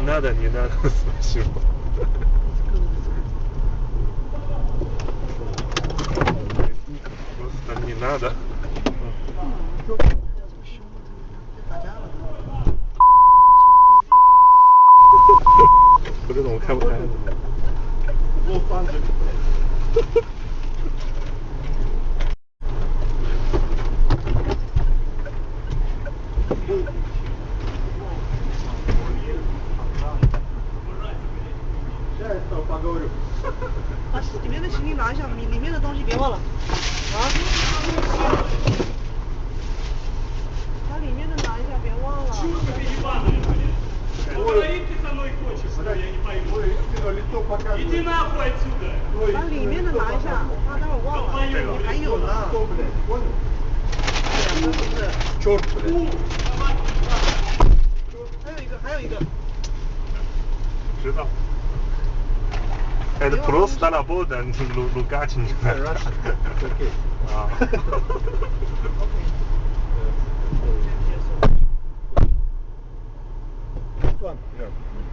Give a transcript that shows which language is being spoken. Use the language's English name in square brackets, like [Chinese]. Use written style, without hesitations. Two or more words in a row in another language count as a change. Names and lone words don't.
[Russian] Не надо, не надо. Спасибо. Просто не надо. Куда он [Chinese] 看不开？我放着。把里面的行李拿一下，里面的东西别忘了。啊？把里面的拿一下，别忘了。 [Russian] Чурка ты ебаная, блядь. Поговорить ты со мной хочешь, что я не пойму. Иди нахуй отсюда! [Chinese] 把里面的拿一下，我怕待会儿忘了。这个还有呢。不是。 [Russian] Черт, блядь. [Chinese] 还有一个。 [Russian] 知道。Это просто работа, лугачин. [English] Russian. It's okay. [Russian] А. [English] This one, here.